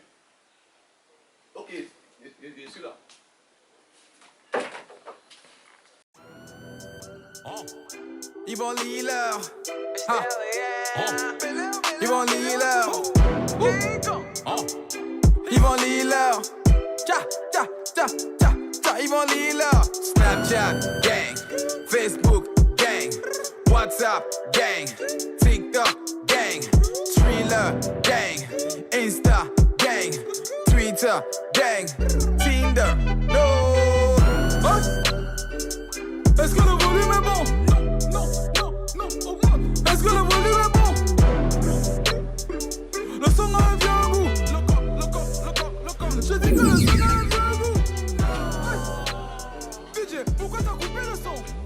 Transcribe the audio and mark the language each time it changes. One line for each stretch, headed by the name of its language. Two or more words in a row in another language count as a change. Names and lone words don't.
French: Ok, je suis là. Yvonne Liller. Yvonne Liller. Yvonne Liller. Yvonne Liller.
English: Snapchat gang, Facebook gang, WhatsApp gang, TikTok gang, Thriller gang, Insta gang, Twitter gang, Tinder.
French: No. Est-ce que le volume est bon? Non, augmente. Est-ce que le volume est bon? Le son a un bien goût. Le corps. Je dis que le son a un bien goût. DJ, pourquoi t'as coupé le son?